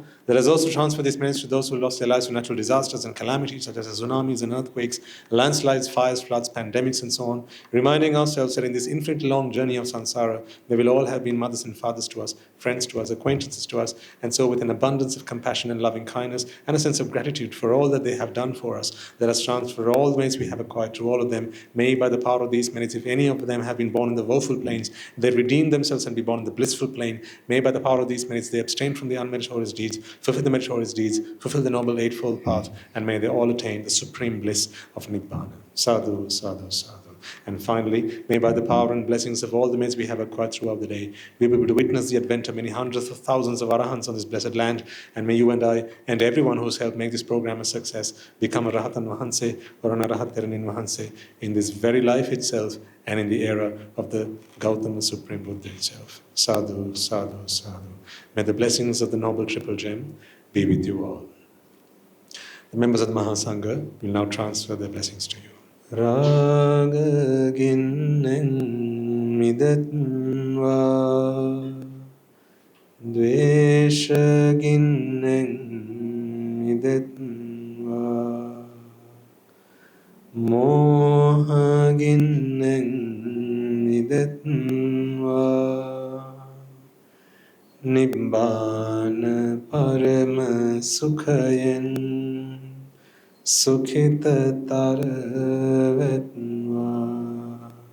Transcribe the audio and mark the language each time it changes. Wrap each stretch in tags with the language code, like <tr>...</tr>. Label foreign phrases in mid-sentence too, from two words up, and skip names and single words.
<en>Let us also transfer these merits to those who lost their lives to natural disasters and calamities such as tsunamis and earthquakes, landslides, fires, floods, pandemics, and so on, reminding ourselves that in this infinitely long journey of samsara, they will all have been mothers and fathers to us, friends to us, acquaintances to us, and so with an abundance of compassion and loving kindness and a sense of gratitude for all that they have done for us, let us transfer all the merits we have acquired to all of them. May by the power of these merits, if any of them have been born in the woeful planes, they redeem themselves and be born in the blissful plane. May by the power of these merits, they abstain from the unmeritorious deeds, fulfill the meritorious deeds, fulfill the noble eightfold path, and may they all attain the supreme bliss of Nibbana.</en> <pi>Sadhu, sadhu, sadhu.</pi> <en>And finally, may by the power and blessings of all the merits we have acquired throughout the day, we be able to witness the advent of many hundreds of thousands of arahants on this blessed land, and may you and I, and everyone who has helped make this program a success, become a</en> <si>රහතන් වහන්සේ</si> <en>or an</en> <si>අරහත් තෙරණින් වහන්සේ</si> <en>in this very life itself and in the era of the Gautama Supreme Buddha itself.</en> <pi>Sadhu, sadhu, sadhu.</pi> <en>May the blessings of the Noble Triple Gem be with you all. The members of the Mahasangha will now transfer their blessings to you.</en> <si>රාග ගින්නෙන් මිදේවා, ද්වේෂ ගින්නෙන් මිදේවා මෝහ ගින්නෙන් මිදේවා නිබ්බාන පරම සුඛයෙන් සුඛිතවේවා.</si>